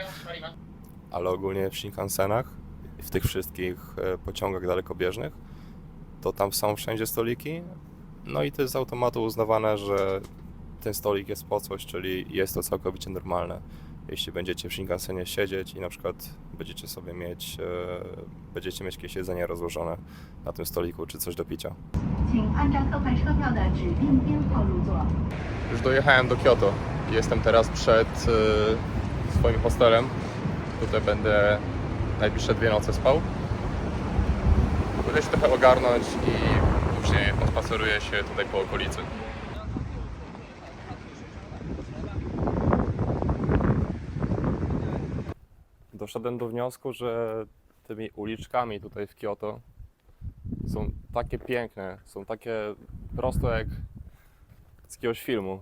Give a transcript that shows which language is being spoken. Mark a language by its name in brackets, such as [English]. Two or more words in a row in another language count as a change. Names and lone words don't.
[Polish] Ale ogólnie w Shinkansenach, w tych wszystkich pociągach dalekobieżnych, to tam są wszędzie stoliki, no i to jest z automatu uznawane, że ten stolik jest po coś, czyli jest to całkowicie normalne. Jeśli będziecie w Shinkansenie siedzieć i na przykład będziecie mieć jakieś jedzenie rozłożone na tym stoliku, czy coś do picia. [Chinese] 请按照客排车票的指定编号入座。 [Polish] Już dojechałem do Kyoto. Jestem teraz przed swoim hostelem. Tutaj będę najbliższe 2 noce spał. Będę się trochę ogarnąć i później pospaceruję się tutaj po okolicy. Doszedłem do wniosku, że tymi uliczkami tutaj w Kyoto są takie piękne, są takie prosto jak z jakiegoś filmu.